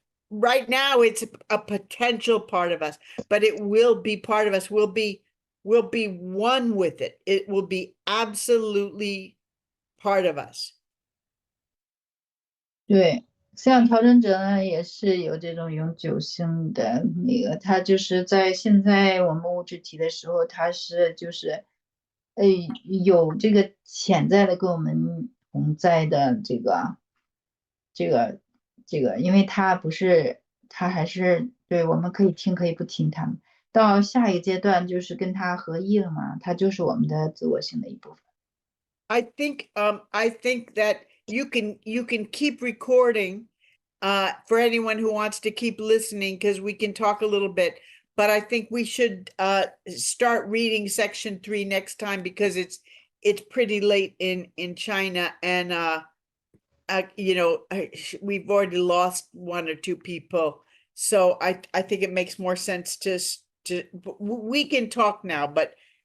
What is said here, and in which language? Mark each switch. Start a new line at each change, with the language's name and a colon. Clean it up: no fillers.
English: Right now it's a potential part of us, but it will be part of us. We'll be one with it. It will be absolutely part of us.
Chinese: 对，思想调整者呢，也是有这种永久性的那个，他就是在现在我们物质体的时候，他是就是有这个潜在的跟我们同在的这个，因为他不是他还是对我们可以听可以不听他们，到下一个阶段就是跟他合一了嘛，他就是我们的自我性的一部分。
English: I think that you can keep recording for anyone who wants to keep listening, because we can talk a little bit, but I think we should start reading section 3 next time, because it's pretty late in China, and we've already lost 1 or 2 people, so I think it makes more sense to we can talk now, but